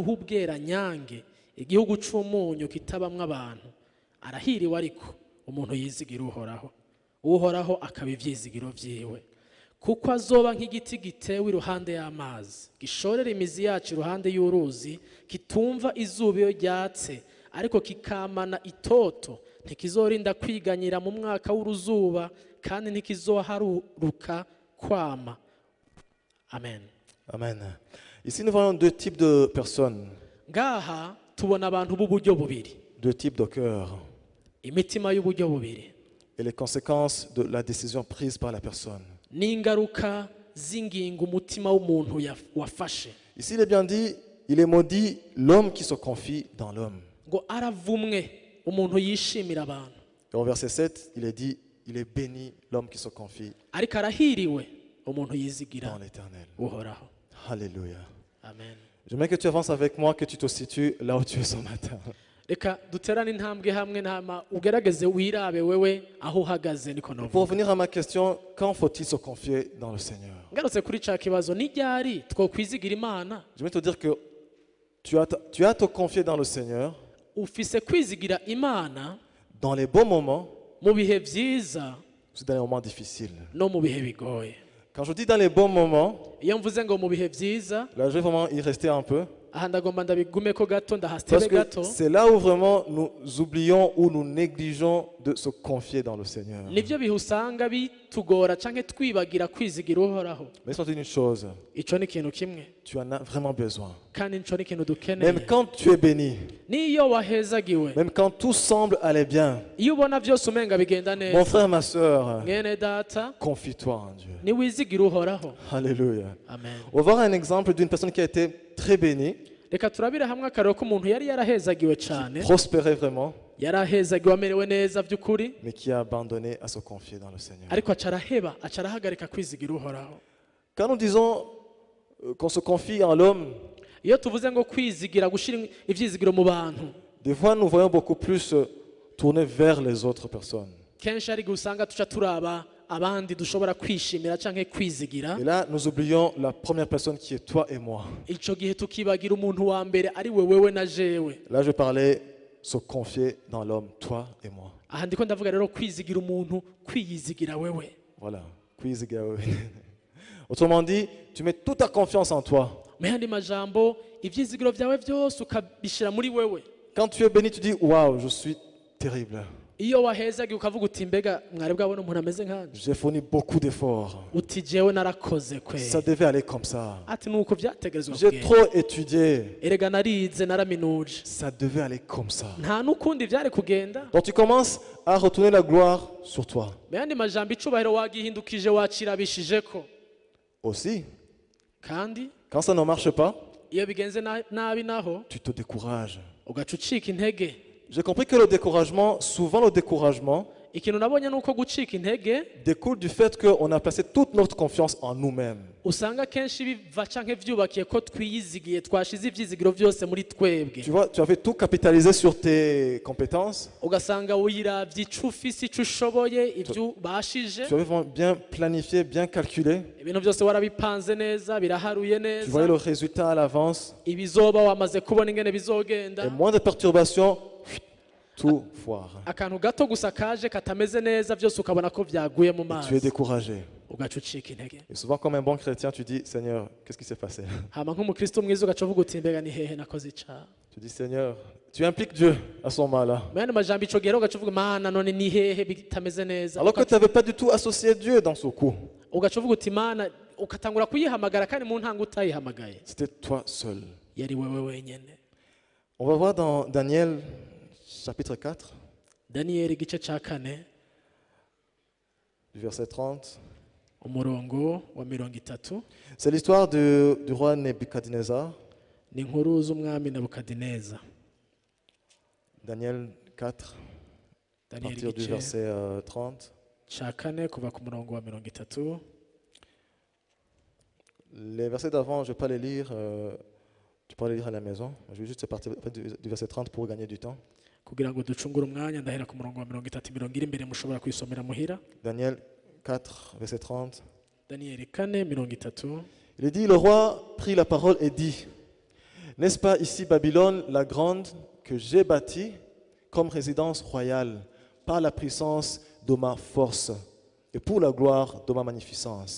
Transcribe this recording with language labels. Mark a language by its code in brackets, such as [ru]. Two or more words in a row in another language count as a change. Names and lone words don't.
[rn] h'ubweranyange igihugu c'umunyu kitabamwo abantu arahiriwe ariko umuntu yizigira uhoraho uhoraho akaba ivyizigiro vyiwe kuko azoba nk'igiti gitewe iruhande y'amazi gishorera imizi yacu iruhande y'uruzi kitumva izuba iyo ryatse ariko kikamana itoto ntikizorinda kwiganyira mu mwaka w'uruzuba kandi ntikizoharuruka kwama. Amen. Amen. [fr] Ici, nous voyons deux types de personnes, [rn] Ngaha tubona abantu b'uburyo bubiri, [fr] deux types de cœurs [rn] imitima y'uburyo bubiri [fr] et les conséquences de la décision prise par la personne. [rn] n'ingaruka z'ingingo umutima w'umuntu wafashe. [fr] Ici, il est bien dit, il est maudit l'homme qui se confie dans l'homme. [rn] Ngo aravumwe umuntu yishimira abantu, [fr] Et au verset 7, il est dit, il est béni l'homme qui se confie [rn] ariko arahiriwe umuntu yizigira [fr] dans l'Éternel. [rn] uhoraho. [fr] Alléluia. Amen. J'aimerais que tu avances avec moi, que tu te situes là où tu es ce matin. [rn] Reka duterane intambwe hamwe ntama ugerageze wirabe wewe aho uhagaze niko [fr] Pour [rn] novuga. [fr] revenir à ma question, quand faut-il se confier dans le Seigneur? [rn] Ngarutse kuri ca kibazo ni ryari twokwizigira Imana? [fr] J'aimerais te dire que tu as à te confier dans le Seigneur [rn] Ufise kwizigira Imana [fr] dans les bons moments, [rn] mu bihe vyiza [fr] aussi dans les moments difficiles. [rn] no mu bihe bigoye. [fr] Quand je dis dans les bons moments, [rn] Iyo mvuze ngo mu bihe vyiza [fr] là je vais vraiment y rester un peu. [rn] aha ndagomba ndabigumeko gato [fr] Parce [rn] ndahastebe [fr] que [rn] gato. [fr] c'est là où vraiment nous oublions ou nous négligeons de se confier dans le Seigneur. Mais [rn] Nivyo bihe usanga bitugora canke twibagira kwizigira uhoraho. [fr] laisse-moi te dire une chose, [rn] Ico ni ikintu kimwe [fr] tu en as vraiment besoin. [rn] kandi ico ni ikintu dukeneye. [fr] Même quand tu es béni, [rn] Niyo wahezagiwe, [fr] même quand tout semble aller bien, [rn] iyo ubona vyose umenga bigenda [fr] mon [rn] neza, [fr] frère, ma soeur, [rn] mwene data [fr] confie-toi en Dieu. [rn] niwizigira uhoraho. [fr] Alléluia. Amen. On va voir un exemple d'une personne qui a été très bénie, [rn] Reka turabire hamwe akarero k'umuntu yari yarahezagiwe cane, [fr] prospérait vraiment, [rn] yarahezagiwe amerewe neza vy'ukuri, [fr] mais qui a abandonné à se confier dans le Seigneur. [rn] ariko aca araheba, aca arahagarika kwizigira uhoraho. [fr] Quand nous disons qu'on se confie en l'homme, [rn] Iyo tuvuze ngo kwizigira gushira ivyizigiro mu bantu, [fr] des fois nous voyons beaucoup plus tourner vers les autres personnes. [rn] kenshi ari gusanga tuca turaba abandi dushobora kwishimira canke kwizigira. [fr] Et là, nous oublions la première personne qui est toi et moi. [rn] Ico gihe tukibagira umuntu wa mbere ari wewe na jewe. [fr] Là, je parlais se confier dans l'homme, toi et moi. Aha ndiko ndavuga rero kwizigira umuntu, kwiyizigira wewe. Voilà. Autrement dit, tu mets toute ta confiance en toi. [rn] Mu yandi majambo ivyizigiro vyawe vyose ukabishira muri wewe. [fr] Quand tu es béni, tu dis, waouh, je suis terrible. [rn] Iyo wahezagiye ukavuga uti mbega mwari bwabona umuntu ameze nkanje, [fr] J'ai fourni beaucoup d'efforts. [rn] uti jewe narakoze kwe, [fr] Ça devait aller comme ça. [rn] ati nuko vyategerezwa [fr] J'ai [rn] kugenda. [fr] trop étudié. [rn] Erega narize naraminuje, [fr] Ça devait aller comme ça. [rn] nta n'ukundi vyari kugenda. [fr] Donc tu commences à retourner la gloire sur toi. [rn] Mu yandi majambo icubahiro wagihindukije wacirabishijeko, [fr] Aussi, [rn] kandi [fr] quand ça ne marche pas, [rn] iyo bigenze nabi naho [fr] tu te décourages. [rn] ugaca ucika intege. [fr] J'ai compris que le découragement, souvent le découragement, [rn] Ikintu nabonye nuko gucika intege [fr] découle du fait qu'on a placé toute notre confiance en nous-mêmes. [rn] usanga kenshi biva canke vyubakiye ko twiyizigiye twashize ivyizigiro vyose muri twebwe, [fr] Tu vois, tu avais tout capitalisé sur tes compétences. [rn] ugasanga wiravye ico ufise ico ushoboye ivyo ubashije, [fr] Tu avais vraiment bien planifié, bien calculé. [rn] ibintu byose warabipanze neza biraharuye [fr] Tu voyais le [rn] neza, [fr] résultat à l'avance. [rn] ibizoba wamaze kubona ingene [fr] Et [rn] bizogenda, [fr] moins de perturbations, tout foire. [rn] akantu gato gusa kaje katameze neza vyose ukabona ko vyaguye mu [fr] Et tu es [rn] mazi [fr] découragé. [rn] ugaca ucika intege. [fr] Et souvent, comme un bon chrétien, tu dis, Seigneur, qu'est-ce qui s'est passé? [rn] Hama nk'umukristo mwiza ugaca uvuga uti mbega ni hehe nakoze icaha. [fr] Tu dis, Seigneur, tu impliques Dieu à ce moment-là. [rn] Mu yandi majambo ico gihe rero ugaca uvuga mana none ni hehe bitameze neza, [fr] Alors que tu n'avais pas du tout associé Dieu dans ce coup. [rn] ugaca uvuga uti mana, ukatangura kuyihamagara kandi mu ntango utayihamagaye, [fr] C'était toi seul. [rn] yari wewe wenyene. [fr] On va voir dans Daniel chapitre 4, [rn] Daniyeli igice ca kane [fr] du verset 30. [rn] umurongo wa 30. [fr] C'est l'histoire du roi Nebuchadnezzar. [rn] Ni inkuru z'umwami Nebukadineza. [fr] Daniel 4, à [rn] Daniyeli [fr] partir du [rn] igice [fr] verset 30. [rn] ca kane kuva ku murongo wa 30. [fr] Les versets d'avant, je ne vais pas les lire. Tu peux les lire à la maison. Je vais juste partir du verset 30 pour gagner du temps. [rn] Kugira ngo ducungure umwanya ndahera ku murongo wa 30 mirongo iri imbere mushobora kwisomera muhira. [fr] Daniel 4, verset 30. [rn] Daniyeli 4 30. [fr] Il est dit, le roi prit la parole et dit, N'est-ce pas ici Babylone la grande que j'ai bâtie comme résidence royale par la puissance de ma force et pour la gloire de ma magnificence.